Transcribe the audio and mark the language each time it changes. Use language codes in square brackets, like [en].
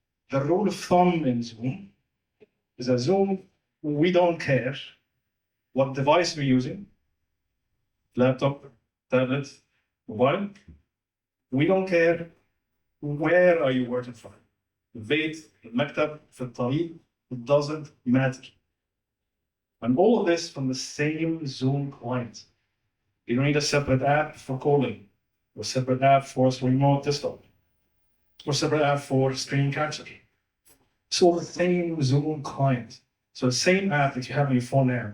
[en] The rule of thumb in Zoom is that Zoom, we don't care what device we're using, laptop, tablet, mobile. We don't care where are you working from. [ar] البيت, المكتب, في الطريق, [en] it doesn't matter. And all of this from the same Zoom client. You don't need a separate app for calling, or a separate app for remote desktop, or a separate app for screen capture. So the same Zoom client. So the same app that you have on your phone now.